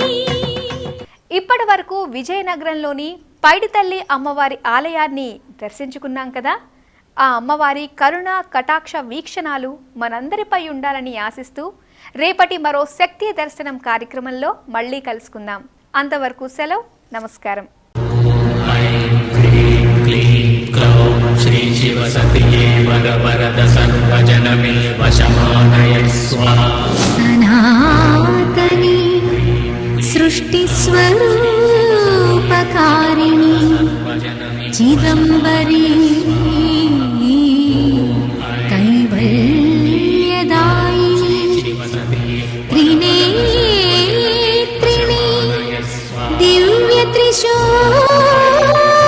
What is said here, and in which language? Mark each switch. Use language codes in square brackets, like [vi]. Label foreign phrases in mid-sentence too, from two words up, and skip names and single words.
[te] ఇప్పటి వరకు విజయనగరంలోని పైడితల్లి అమ్మవారి ఆలయాన్ని దర్శించుకున్నాం కదా. ఆ అమ్మవారి కరుణ కటాక్ష వీక్షణాలు మనందరిపై ఉండాలని ఆశిస్తూ రేపటి మరో శక్తి దర్శనం కార్యక్రమంలో మళ్ళీ కలుసుకుందాం. అంతవరకు సెలవు. నమస్కారం. [sa] ऐं ह्रीं क्लीं क्लौं श्रीशिवसतिये वरवरद सर्वजनमे वशमानय स्वाहा. सनातनी सृष्टिस्वरूपकारिणी चिदम्बरी कैवल्यदायिनी त्रिनेत्रिणी दिव्यत्रिशूल